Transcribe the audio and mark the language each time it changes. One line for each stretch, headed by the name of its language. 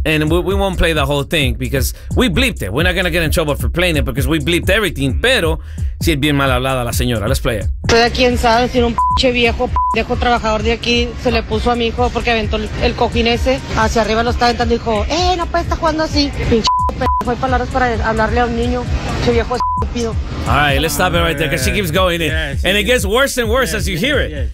English: And we won't play the whole thing because we bleeped it. We're not going to get in trouble for playing it because we bleeped everything.
Spanish: Pero si es bien mal hablada la señora.
English: Let's play it.
Spanish: Estoy aquí en Sada, sin un pinche viejo, pendejo trabajador de aquí. Se le puso a mi hijo porque aventó el cojín ese. Hacia arriba lo está aventando y dijo, no puede estar jugando así. Pinche pendejo, hay palabras para hablarle a un niño. Ese viejo es estúpido.
English: All right, let's stop it right there because she keeps going. It gets worse and worse as you hear it.